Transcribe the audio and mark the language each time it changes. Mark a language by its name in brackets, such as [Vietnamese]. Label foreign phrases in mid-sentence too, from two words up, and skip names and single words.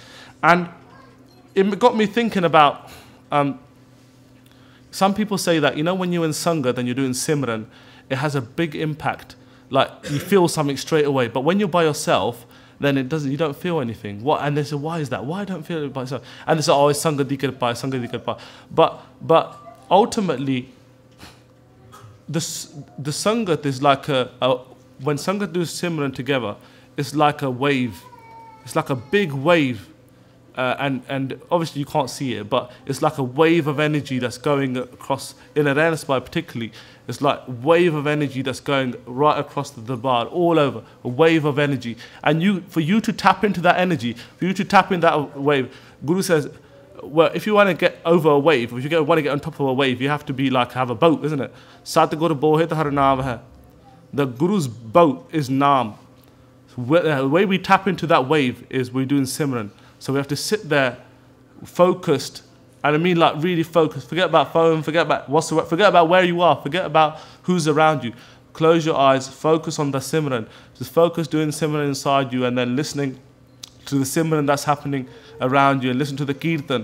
[English] And it got me thinking about... some people say that, when you're in Sangat and you're doing Simran, it has a big impact. Like, you feel something straight away. But when you're by yourself, then you don't feel anything. What? And they say, why is that? Why don't I feel it by myself? And they say, oh, it's [Punjabi] ਸੰਗਤ ਦੀ ਕਿਰਪਾ, ਸੰਗਤ ਦੀ ਕਿਰਪਾ. [English] But ultimately, the Sangat is like when Sangat do Simran together, it's like a wave. It's like a big wave. And obviously you can't see it, but it's like a wave of energy that's going across, in a Renasbai particularly, it's like a wave of energy that's going right across the Darbar, all over, a wave of energy. And for you to tap into that energy, for you to tap in that wave, Guru says, well, if you want to get over a wave, if you want to get on top of a wave, you have to be like, have a boat, isn't it? [Punjabi] ਸਤਿਗੁਰ ਬੋਹੇ ਹਰਿ ਨਾਮ ਹੈ. [English] The Guru's boat is Naam. So the way we tap into that wave is we're doing Simran. So we have to sit there focused, and I mean like really focused. Forget about phone, forget about where you are, forget about who's around you. Close your eyes, focus on the Simran. Just focus doing Simran inside you and then listening to the Simran that's happening around you and listen to the Kirtan.